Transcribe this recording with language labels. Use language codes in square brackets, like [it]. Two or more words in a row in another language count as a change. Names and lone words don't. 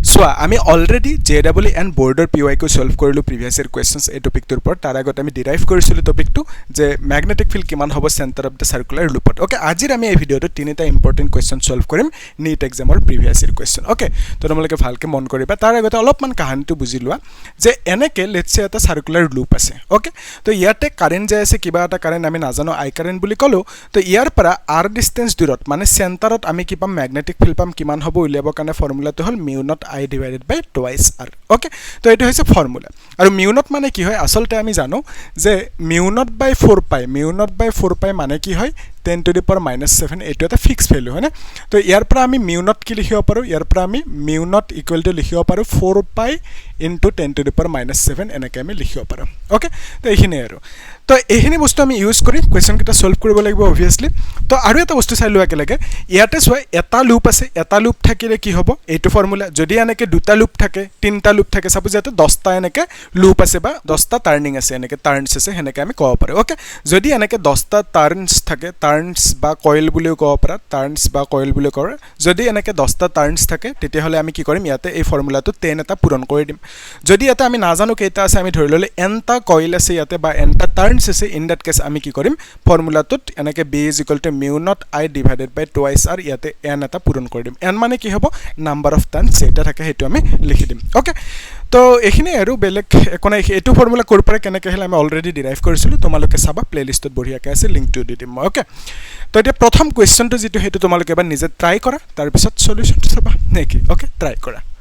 [as] সোয়া আমি অলরেডি জেডব্লিউ এন্ড বোর্ডৰ PYQ সলভ কৰিলো [en] previous year questions [as] এই টপিকটোৰ ওপৰত তাৰ আগত আমি ডিৰাইভ কৰিছিলো টপিকটো যে [en] magnetic field [as] কিমান হ'ব [en] center of the circular loop [as] ওকে আজিৰ আমি এই ভিডিওটো তিনিটা [en] important question [as] সলভ কৰিম [en] NEET exam previous year question [as] ওকে তো তোমালোকে ভালকে মন কৰিবা তাৰ আগত অলপমান কাহানীটো বুজি লোৱা যে এনেকে [en] let's say [as] এটা [en] circular loop [as] আছে ওকে তো ইয়াতে কাৰেন্ট যায় আছে কিবা এটা কাৰেন্ট আমি নাজানো [en] I current [as] বুলি কলো তো ইয়াৰ পৰা r ডিসটেন্স দূৰত মানে সেন্টাৰত আমি কি পাম [en] magnetic field [as] পাম কিমান হ'ব উলিয়াবৰ কাৰণে ফৰ্মুলাটো হ'ল [en] mu not I divided by twice r okay [as] তো এটো হৈছে ফর্মুলা আৰু [en] mu not [as] মানে কি হয় আসলতে আমি জানো যে [en] mu not by [as] 4 pi মানে কি হয় [en] 10 to the power minus 7 [as] এটো এটা [en] fix value [as] হয় না তো ইয়াৰ পৰা আমি [en] mu not [as] কি লিখিব পাৰো ইয়াৰ পৰা আমি [en] mu not equal to [as] লিখিব পাৰো [en] 4 pi into 10 to the power minus 7 [as] এনেকৈ আমি লিখিব পাৰো ওকে তো এইখিনি আৰু তো এইখিনি বস্তু আমি ইউজ কৰি কোৱেশ্চন কিটা সলভ কৰিব লাগিব obviously তো আৰু এটা বস্তু চাই লোৱা লাগে ইয়াতে সোৱা এটা লুপ আছে এটা লুপ থাকিলে কি হ'ব এইটো ফৰ্মুলা যদি এনেকে দুটা লুপ থাকে তিনটা লুপ থাকে সাপোজ ইয়াতে 10টা এনেকে লুপ আছে বা 10টা টাৰ্নিং আছে এনেকে টাৰ্নস আছে হেনেকে আমি ক'ব পাৰো ওকে যদি এনেকে 10টা টাৰ্নস থাকে টাৰ্নস বা কয়েল বুলিও ক'ব পাৰা টাৰ্নস বা কয়েল বুলি কয় যদি এনেকে 10টা টাৰ্নস থাকে তেতিয়া হলে আমি কি কৰিম ইয়াতে এই ফৰ্মুলাটো 10 এটা পূৰণ কৰি দিম যদি এটা আমি নাজানো কেইটা আছে আমি ধৰি ললে nটা কয়েল আছে ইয়াতে বা nটা টাৰ্নস আছে [en] in that case [as] আমি কি কৰিম ফৰ্মুলাটোত এনেকে [en] b = mu not I divided by twice r [as] ইয়াতে n এটা পূৰণ কৰি দিম n মানে কি হ'ব [en] number of turns [as] এটা থাকে হেতু আমি লিখি দিম ওকে তো এখিনি আৰু বেলেগ কোনে এটো ফৰ্মুলা কৰ পৰা কেনেকৈ হলে আমি অলৰেডি ডিৰাইভ কৰিছিলো তোমালোকে চাবা প্লেলিষ্টত বঢ়িয়াকৈ আছে লিংকটো দি দিম ওকে তো এটা প্ৰথম কোৱেশ্চনটো যেটো হেতু তোমালোকে এবাৰ নিজে ট্ৰাই কৰা তাৰ পিছত সলিউশনটো চাবা নেকি ওকে ট্ৰাই কৰা